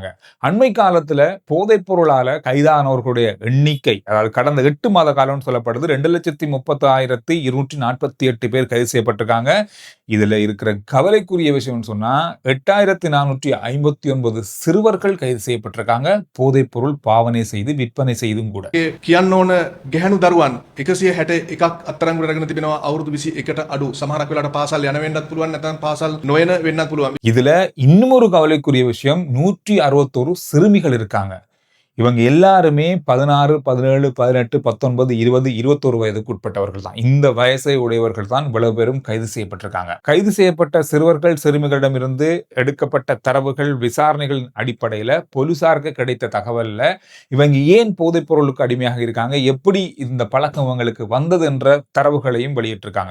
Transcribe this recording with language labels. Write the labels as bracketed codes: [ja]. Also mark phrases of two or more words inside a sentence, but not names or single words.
[ta] அண்மை காலத்துல போதைப் பொருளால கைதானவர்களுடைய எண்ணிக்கை, அதாவது கடந்த 8 மாத காலம்னு சொல்லப்படுது, 2,30,248 பேர் கைது செய்யப்பட்டிருக்காங்க. இதுல இருக்கிற கவலைக்குரிய விஷயம் சொன்னா 8,459 சிறுவர்கள் கைது செய்யப்பட்டிருக்காங்க, போதைப் பொருள் பாவனை செய்து விற்பனை செய்தும் கூட. [si] කියන්න ඕන ගැහැණු දරුවන් 161ක් අත්අඩංගුවට අරගෙන තිබෙනවා. අවුරුදු 21ට අඩු. සමහරක් වෙලාවට පාසල් යන වෙන්නත් පුළුවන්, නැත්නම් පාසල් නොයන වෙන්නත් පුළුවන්. [ta] இதுல இன்னும் ஒரு கவலைக்குரிய விஷயம், 161 சிறுமிகள் இருக்காங்க. இவங்க எல்லாருமே 16, 17, 18, 19, 20, 21 வயதுக்கு உட்பட்டவர்கள் தான். இந்த வயசை உடையவர்கள் தான் இவ்வளவு பேரும் கைது செய்யப்பட்டிருக்காங்க. கைது செய்யப்பட்ட சிறுவர்கள், சிறுமிகளிடமிருந்து எடுக்கப்பட்ட தரவுகள், விசாரணைகளின் அடிப்படையில போலீசாருக்கு கிடைத்த தகவல்ல இவங்க ஏன் போதைப் பொருளுக்கு அடிமையாக இருக்காங்க, எப்படி இந்த பழக்கம் இவங்களுக்கு வந்தது என்ற தரவுகளையும் வெளியிட்டிருக்காங்க.